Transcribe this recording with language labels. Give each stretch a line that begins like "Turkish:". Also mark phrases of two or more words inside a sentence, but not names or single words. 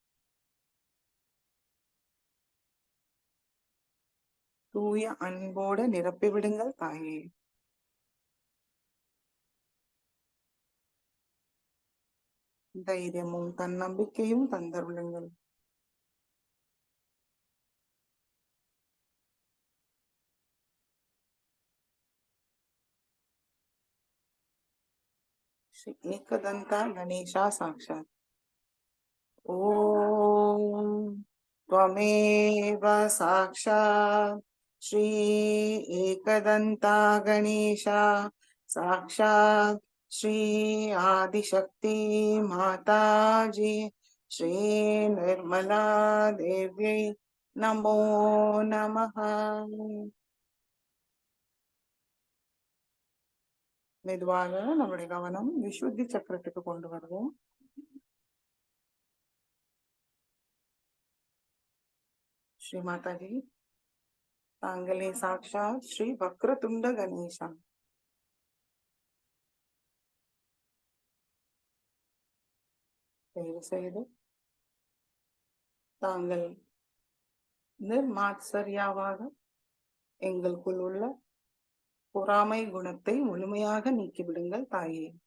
Tamil: தூய அன்போடு நிரப்பிவிடுங்கள் தாயே. தைரியமும் தன்னம்பிக்கையும் தந்தருளுங்கள்.
Sanskrit: श्री एकदंता गणेशा, साक्षात् ओम त्वमेव साक्षात् श्री एकदंता गणेशा, साक्षात् श्री आदिशक्ति माताजी, श्री निर्मला देव्यै नमो नमः.
Tamil: மெதுவாக நம்முடைய கவனம் விசுத்தி சக்கரத்துக்கு கொண்டு வருவோம். ஸ்ரீ மாதாஜி, தாங்களே சாட்சாத் ஸ்ரீ வக்ரதுண்ட கணேசா. தயவு செய்து தாங்கள் நிர்மாத்சரியாவாக எங்களுக்குள் உள்ள பொறாமை குணத்தை முழுமையாக நீக்கிவிடுங்கள் தாயே.